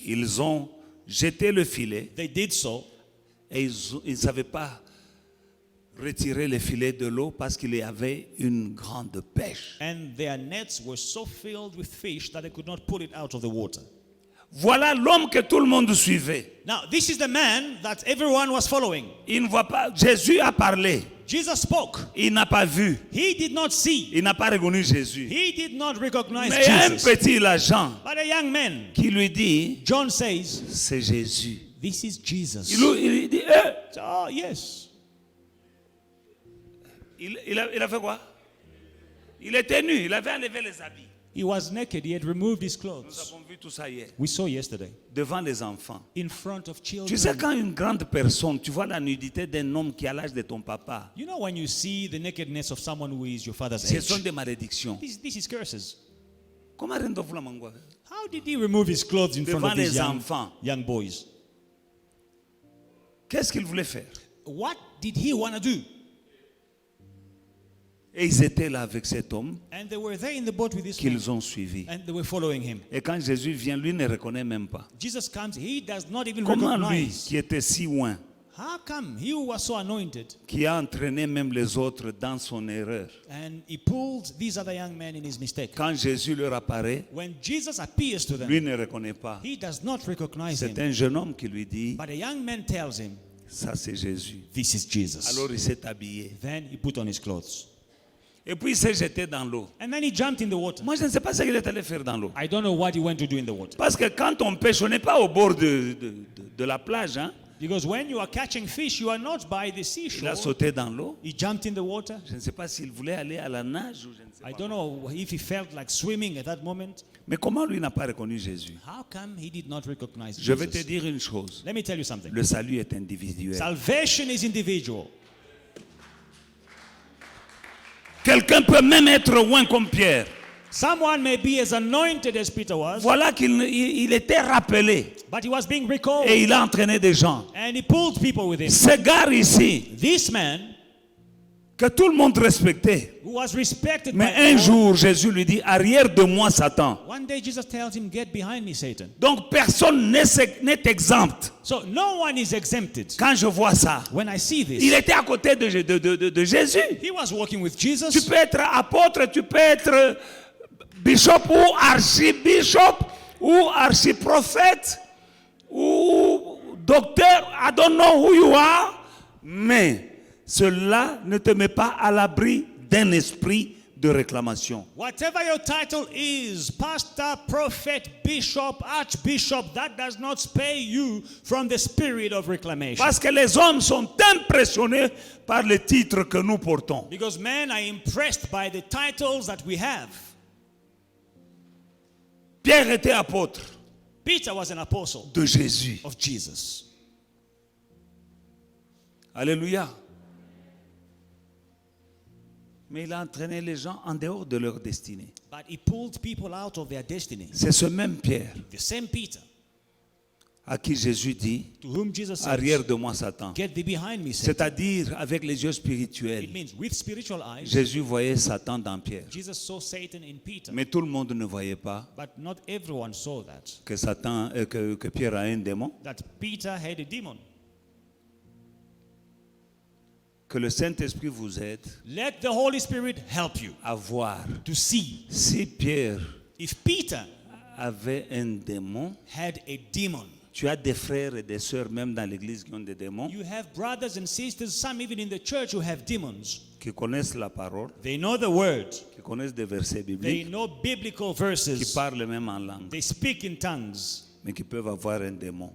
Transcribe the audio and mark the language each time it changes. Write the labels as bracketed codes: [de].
[fr] Ils ont jeté le filet [en] They did so. [fr] et ils ne savaient pas retirer le filet de l'eau parce qu'il y avait une grande pêche. [en] And their nets were so filled with fish that they could not pull it out of the water. [fr] Voilà l'homme que tout le monde suivait. [en] Now, this is the man that everyone was following. [fr] Il ne voit pas. Jésus a parlé. [en] Jesus spoke. [fr] Il n'a pas vu. [en] He did not see. [fr] Il n'a pas reconnu Jésus. [en] He did not recognize [fr] Mais il y a un [en] Jesus. [fr] petit là, Jean, [en] But a young man, [fr] qui lui dit, [en] John says, [fr] c'est Jésus. [en] this is Jesus. [fr] Il dit, [en] Oh, yes. [fr] il a fait quoi? Il était nu, il avait enlevé les habits. [en] He was naked. He had removed his [fr] Nous [en] clothes. [fr] avons vu tout ça hier. [en] We saw yesterday. [fr] Devant les enfants. [en] In front of children. [fr] Tu sais, quand une grande personne, tu vois la nudité d'un homme qui a l'âge de ton papa, [en] You know when you see the nakedness of someone who is your father's [fr] ce [en] age? [fr] sont des malédictions. [en] This is curses. [fr] Comment rendez-vous la mangwa? [en] How did he remove his clothes in front [fr] Devant [en] of these [fr] les enfants. [en] young boys? [fr] Qu'est-ce qu'il voulait faire? [en] What did he want to do? [fr] Et ils étaient là avec cet homme [en] And they were there in the boat with this man. [fr] qu'ils ont suivi. [en] And they were following him. [fr] Et quand Jésus vient, lui ne reconnaît même pas. [en] Jesus comes, he does not even [fr] Comment lui, [en] recognize. [fr] qui était si loin, [en] How come he who was so anointed [fr] qui a entraîné même les autres dans son erreur, [en] and he pulled these other young men in his mistake? [fr] quand Jésus leur apparaît, [en] When Jesus appears to them, [fr] lui ne reconnaît pas. [en] he does not recognize [fr] C'est [en] him. [fr] un jeune homme qui lui dit, [en] But a young man tells him, [fr] ça c'est Jésus. [en] this is Jesus. [fr] Alors il s'est habillé. [en] Then he put on his clothes. [fr] Et puis il s'est jeté dans l'eau. [en] And then he jumped in the water. [fr] Moi, je ne sais pas ce qu'il est allé faire dans l'eau. [en] I don't know what he went to do in the water. [fr] Parce que quand on pêche, on n'est pas au bord de la plage. Hein? [en] Because when you are catching fish, you are not by the [fr] Il [en] seashore. [fr] a sauté dans l'eau. [en] He jumped in the water. [fr] Je ne sais pas s'il voulait aller à la nage ou je ne sais [en] I [fr] pas. [en] don't know if he felt like swimming at that moment. [fr] Mais comment lui n'a pas reconnu Jésus? [en] How come he did not recognize [fr] Je vais te [en] Jesus? [fr] dire une chose. [en] Let me tell you something. [fr] Le salut est individuel. [en] Salvation is individual. [fr] Quelqu'un peut même être loin comme Pierre. [en] Someone may be as anointed as Peter was, [fr] Voilà qu'il était rappelé [en] but he was being recalled. [fr] et il a entraîné des gens. [en] And he pulled people with him. [fr] Ce gars ici, [en] This man, [fr] que tout le monde respectait. [en] who was respected [fr] Mais [en] by [fr] un [en] all, [fr] jour, Jésus lui dit, arrière de moi, Satan. [en] one day Jesus tells him, get behind me, Satan. [fr] Donc personne n'est exempt. [en] So no one is exempted. [fr] Quand je vois ça, [en] When I see [fr] il [en] this, [fr] était à côté de Jésus. [en] he was walking with [fr] Tu [en] Jesus. [fr] peux être apôtre, tu peux être bishop ou archibishop ou archiprophète ou docteur. [en] I don't know who you are. [fr] Mais cela ne te met pas à l'abri d'un esprit de réclamation. [en] Whatever your title is, pastor, prophet, bishop, archbishop, that does not spare you from the spirit of reclamation. [fr] Parce que les hommes sont impressionnés par les titres que nous portons. [en] Because men are impressed by the titles that we have. [fr] Pierre était apôtre [en] Peter was an apostle [fr] de Jésus. [en] of Jesus. [fr] Alléluia. Mais il a entraîné les gens en dehors de leur destinée. [en] But he pulled people out of their destiny. [fr] C'est ce même Pierre [en] The same Peter [fr] à qui Jésus dit, [en] to whom Jesus said, [fr] arrière de moi Satan. [en] get thee behind me, Satan. [fr] C'est-à-dire avec les yeux spirituels. [en] It means with spiritual eyes, [fr] Jésus voyait Satan dans Pierre. [en] Jesus saw Satan in Peter. [fr] Mais tout le monde ne voyait pas [en] But not everyone saw that. [fr] que Pierre a un démon. [en] That Peter had a demon. [fr] Que le Saint-Esprit vous aide [en] Let the Holy Spirit help you [fr] à voir [en] to see. [fr] si Pierre [en] If Peter [fr] avait un démon. [en] had a demon, [fr] Tu as des frères et des sœurs même dans l'église qui ont des démons, [en] you have brothers and sisters, some even in the church, who have demons. [fr] qui connaissent la parole, [en] They know the word. [fr] qui connaissent des versets [en] They [fr] bibliques, [en] know biblical [fr] qui [en] verses. [fr] parlent même en langue, [en] They speak in tongues, [fr] mais qui peuvent avoir un démon